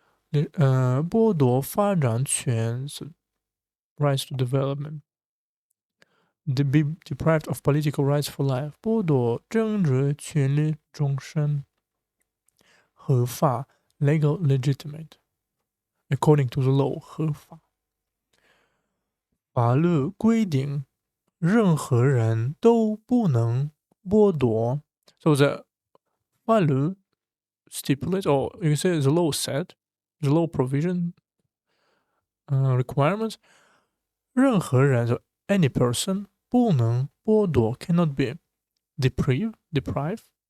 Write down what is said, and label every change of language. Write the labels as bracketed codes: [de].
[zh] 剥夺发展权 [en] so rights to development. be deprived of political rights for life， [zh] 剥夺政治权利终身。合法 [en] legal legitimate according to the law 合法。 [zh] 法律规定任何人都不能剥夺。 [en] So the [zh] 法律 [en] stipulates, or you can say the law said, the law provision requirements [zh] 任何人 [en] so any person [zh] 不能剥夺 [en] cannot be deprive